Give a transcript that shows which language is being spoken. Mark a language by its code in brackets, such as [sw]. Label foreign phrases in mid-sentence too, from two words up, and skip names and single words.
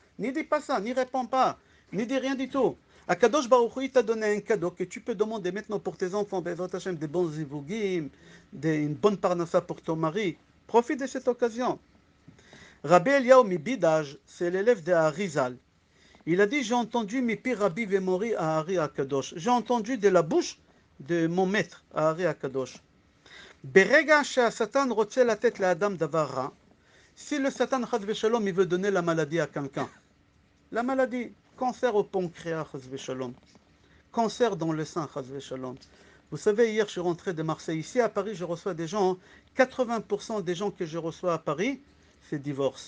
[fr] N'y dis pas ça, n'y réponds pas, n'y dis rien du tout. [he] הקדוש ברוך הוא [fr] t'a donné un cadeau que tu peux demander maintenant pour tes enfants, [he] בעזרת השם, [fr] des bons zivugim, une bonne parnassa pour ton mari. Profite de cette occasion. Rabbi Eliyahu Mibidaj, c'est l'élève de Harizal. Il a dit, j'ai entendu [he] מפי רבי ומורי [fr] à [he] האר"י הקדוש. [fr] J'ai entendu de la bouche de mon maître à [he] האר"י הקדוש. ברגע שהשטן רוצה לתת לאדם דבר רע, [fr] si le Satan, [he] חס ושלום, [fr] il veut donner la maladie à quelqu'un, la maladie, cancer au pancréas, [he] חס ושלום, [fr] cancer dans le sein, [he] חס ושלום. [fr] Vous savez, hier je suis rentré de Marseille, ici à Paris je reçois des gens, 80% des gens que je reçois à Paris, c'est divorce.